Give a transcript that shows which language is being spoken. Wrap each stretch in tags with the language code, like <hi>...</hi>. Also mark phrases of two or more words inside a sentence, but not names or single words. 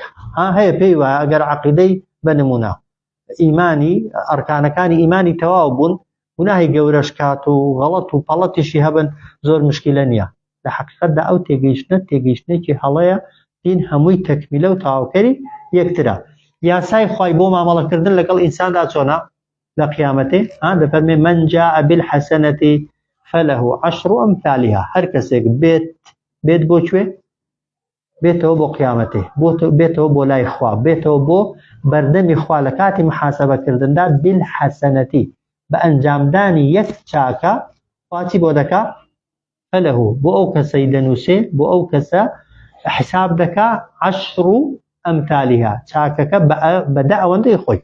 <ckb>هەیە پێی وایە ئەگەر عەقیدەی بنمونە ئیمانی ئەرکانەکانی ئیمانی تەواو بوون گوناهی گەورەش کات و غەڵەت و پەڵەتیشی هەبن زۆر مشکیلە نییە. لە حەقیقەتدا ئەو تێگەیشتنێکی هەڵەیە دین هەمووی تەکمیلە و تەواوکەری یەکترە. یاسای خوای بۆ مامەڵەکردن لەگەڵ ئینساندا چۆنە لە قیامەتێ؟</ckb> <ar>دەفەرمێ من جاء بالحسنة فله 10 أمثالها.</ar> <ckb>هەر کەسێک بێت بۆ کوێ؟ بێتەوە بۆ قیامەتێ، بێتەوە بۆ لای خوا، بێتەوە بۆ بەردەمی خوا لە کاتی محاسەبەکردندا بالحسنەتی بە ئەنجامدانی یەک چاکە خواچی بۆ دەکا فله بۆ ئەو کەسەی دەنووسێ بۆ ئەو کەسە حساب دەکا 10 أمثالها چاکەکە بەدە ئەوەندەی خۆی.</ckb>